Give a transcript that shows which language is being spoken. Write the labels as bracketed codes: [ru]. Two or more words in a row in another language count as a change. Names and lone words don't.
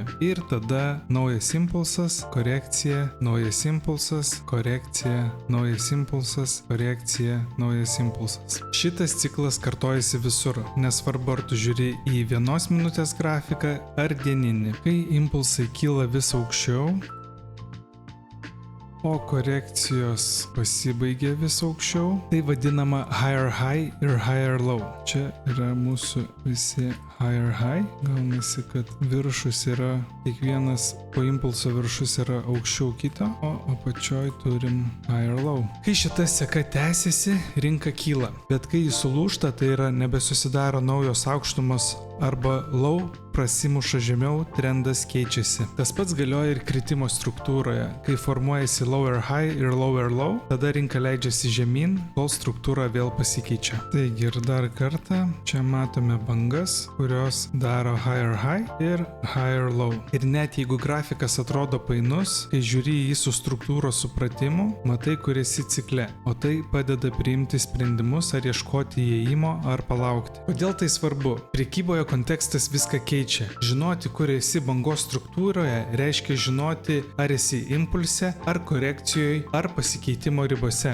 [lt] Ir tada naujas impulsas, korekcija, naujas impulsas, korekcija, naujas impulsas, korekcija, naujas impulsas. Šitas ciklas kartojasi visur, nesvarbu ar tu žiūri į 1 minutės grafiką ar dieninį. Kai impulsai kyla vis aukščiau, o korekcijos pasibaigia vis aukščiau, tai vadinama [en] higher high [lt] ir [en] higher low. [lt] Čia yra mūsų visi [en] higher high. [lt] Gaunasi, kad viršus yra, kiekvienas po impulso viršus yra aukščiau kito, o apačioj turim [en] higher low. [lt] Kai šita seka tęsiasi, rinka kyla. Bet kai jis sulūžta, tai yra nebesusidaro naujos aukštumos arba low, prasimuša žemiau, trendas keičiasi. Tas pats galioja ir kritimo struktūroje. Kai formuojasi [en] lower high [lt] ir [en] lower low, [lt] tada rinka leidžiasi žemyn, kol struktūra vėl pasikeičia. Taigi ir dar kartą, čia matome bangas, kurios daro [en] higher high [lt] ir [en] higher low. [lt] Ir net jeigu grafikas atrodo painus, kai žiūri į jį su struktūros supratimu, matai, kur esi cikle, o tai padeda priimti sprendimus ar ieškoti įėjimo ar palaukti. Kodėl tai svarbu? Prekyboje kontekstas viską keičia. Žinoti, kur esi bangos struktūroje, reiškia žinoti, ar esi impulse, ar korekcijoje, ar pasikeitimo ribose.